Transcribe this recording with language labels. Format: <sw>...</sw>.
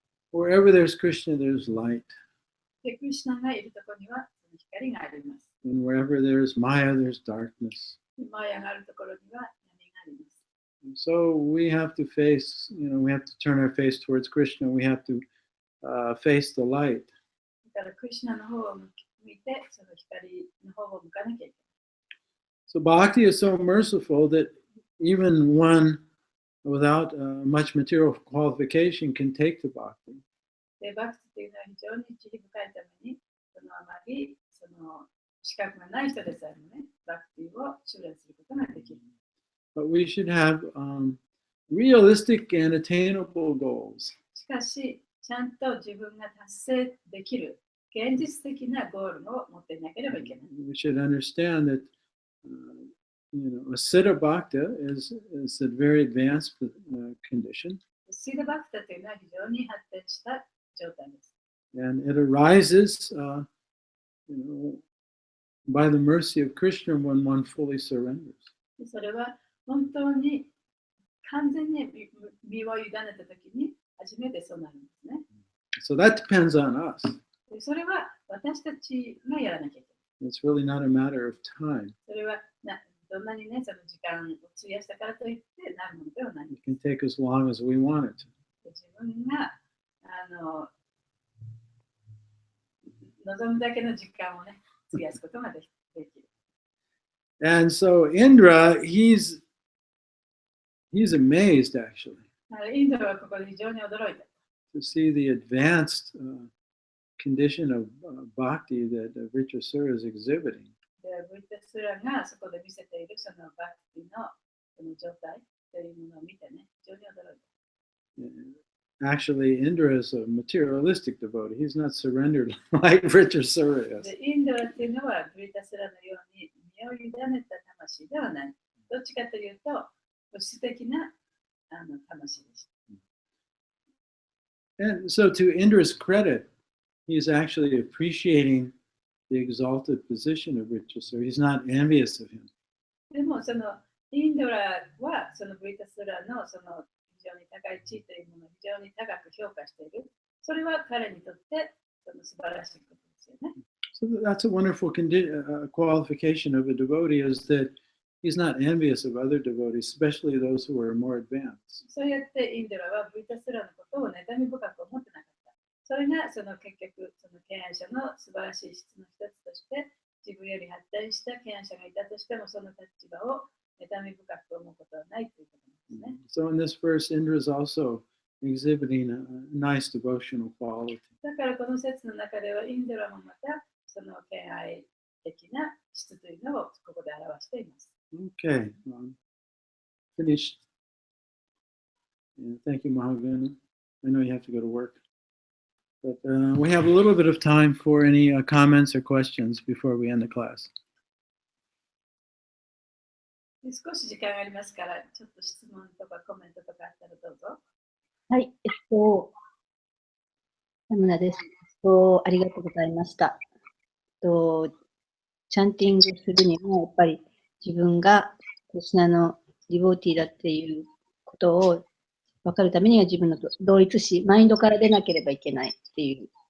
<en>Wherever there's Krishna, there's light.</en> <ja>で、クリシュナがいるところには光があります。</ja> <en>And wherever there's Maya, there's darkness.</en> <ja>マヤがあるところには闇があります。</ja> <en>And so we have to face, we have to turn our face towards Krishna. We have to face the light.</en> <ja>だからクリシュナの方を向いて、その光の方を向かなきゃいけない。</ja> <en>So bhakti is so merciful that even one without much material qualification can take the bhakti.</en> <ja>で、バクティというのは非常に慈悲深いために、そのあまりその資格がない人でさえもね、バクティを修練することができる。</ja> <en>But we should have realistic and attainable goals.</en> <ja>しかし、ちゃんと自分が達成できる現実的なゴールを持っていなければいけない。</ja> <en>We should understand that a Siddha Bhakta is a very advanced condition.</en> <ja>シードバクタというのは非常に発展した状態です。</ja> <en>And it arises by the mercy of Krishna when one fully surrenders.</en> <ja>それは本当に完全に身を委ねたときに初めてそうなるんですね。</ja> <en>So that depends on us.</en> <ja>それは私たちがやらなきゃいけない。</ja> <en>It's really not a matter of time.</en> <ja>それはどんなにね、その時間を費やしたからといってなるものではない。</ja> <en>It can take as long as we want it to.</en> <ja>自分が望むだけの時間をね、費やすことができる。</ja> <en>And so Indra, he's amazed actually</en> <ja>インドはここで非常に驚いた。</ja> <en>to see the advanced condition of bhakti that Vritrasura is exhibiting.</en> <ja>で、ブリタスラがそこで見せているそのバクティのその状態というものを見てね、非常に驚いた。</ja> <en>Actually, Indra is a materialistic devotee. He's not surrendered like Vritrasura is.</en> <ja>で、インドっていうのはブリタスラのように身を委ねた魂ではない。どっちかというと、物質的な魂でした。</ja> <en>And so, to Indra's credit, he's actually appreciating the exalted position of Vritrasura. He's not envious of him.</en> <ja>でも、そのインドラはそのブリタスラのその非常に高い地位というものを非常に高く評価している。それは彼にとってその素晴らしいことですよね。</ja> <en>So that's a wonderful qualification of a devotee is that he's not envious of other devotees, especially those who are more advanced.</en> <ja>そうやってインドラはブリタスラのことを妬み深く思ってなかった。それがその結局、その敬愛者の素晴らしい質の一つとして、自分より発展した敬愛者がいたとしても、その立場を妬み深く思うことはないということなんですね。</ja> <en>So in this verse, Indra is also exhibiting a nice devotional quality.</en> <ja>だからこの説の中では、インドラもまたその敬愛的な質というのをここで表しています。</ja> <en>Okay, finished. Yeah, thank you, Mahavini. I know you have to go to work. But we have a little bit of time for any comments or questions before we end the class.</en> <ja>少し時間がありますから、ちょっと質問とかコメントとかあったらどうぞ。はい、田村です。ありがとうございました。チャンティングするにも、やっぱり自分がクリシュナのディボーティーだっていうことを分かるためには自分の同一視、マインドから出なければいけないっていう</ja>